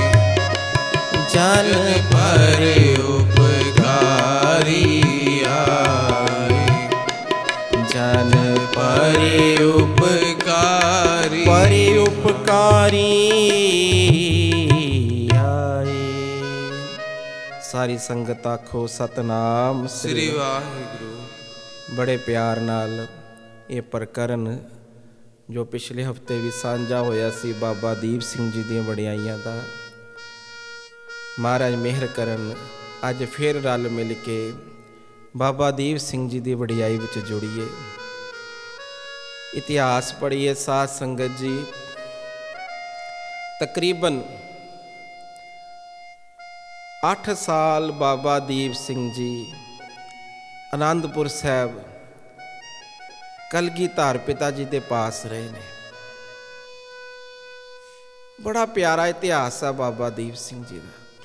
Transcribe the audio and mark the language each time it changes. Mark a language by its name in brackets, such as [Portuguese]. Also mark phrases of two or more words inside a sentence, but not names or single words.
[Punjabi] ਜਨ ਪਰ ਉਪਕਾਰੀ ਆਏ, ਜਨ ਪਰ ਉਪਕਾਰੀ ਆਏ। ਸਾਰੀ ਸੰਗਤ ਆਖੋ ਸਤਿਨਾਮ ਸ੍ਰੀ ਵਾਹਿਗੁਰੂ। ਬੜੇ ਪਿਆਰ ਨਾਲ ਇਹ ਪ੍ਰਕਰਣ ਜੋ ਪਿਛਲੇ ਹਫ਼ਤੇ ਵੀ ਸਾਂਝਾ ਹੋਇਆ ਸੀ ਬਾਬਾ ਦੀਪ ਸਿੰਘ ਜੀ ਦੀ ਵਡਿਆਈਆਂ ਦਾ, ਮਹਾਰਾਜ ਮਿਹਰ ਕਰਨ ਅੱਜ ਫਿਰ ਰਲ ਮਿਲ ਕੇ ਬਾਬਾ ਦੀਪ ਸਿੰਘ ਜੀ ਦੀ ਵਡਿਆਈ ਵਿੱਚ ਜੁੜੀਏ, ਇਤਿਹਾਸ ਪੜ੍ਹੀਏ। ਸਾਧ ਸੰਗਤ ਜੀ, [Hindi] तकरीबन 8 साल बाबा दीप सिंह जी आनंदपुर साहब कलगीधर पिता जी के पास रहे ने। बड़ा प्यारा इतिहास है बाबा दीप सिंह जी का।